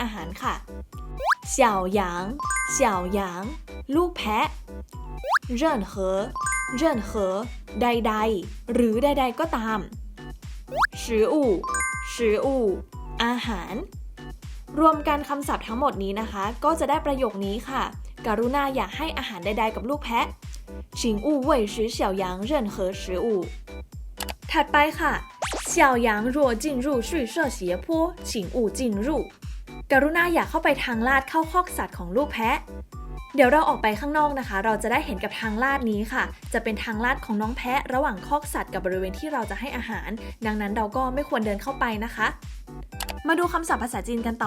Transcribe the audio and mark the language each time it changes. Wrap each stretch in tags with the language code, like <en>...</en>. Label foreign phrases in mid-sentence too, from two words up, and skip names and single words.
<th>อาหารค่ะ</th> <zh>小羊小羊</zh> <th>ลูกแพะ</th> <zh>任何任何</zh> <th>ใดๆหรือใดๆก็ตาม</th> <zh>食物食物</zh> <th>อาหารรวมกันคำศัพท์ทั้งหมดนี้นะคะก็จะได้ประโยคนี้ค่ะกรุณาอย่าให้ อาหารใดๆกับลูกแพะ</th> <zh>请勿喂食小羊任何食物</zh> <th>ถัดไปค่ะ</th> <zh>小羊若进入畜舍斜坡请勿进入</zh> <th>กรุณาอย่าเข้าไปทางลาดเข้าค อกสัตว์ของลูกแพะเดี๋ยวเราออกไปข้างนอกนะคะเราจะได้เห็นกับทางลาดนี้ค่ะจะเป็นทางลาดของน้องแพะระหว่างคอกสัตว์กับบริเว ณที่เราจะให้อาหารดังนั้นเราก็ไม่ควรเดินเข้าไปนะคะมาดูคำศัพท์ภาษาจีนกันต่อ</th>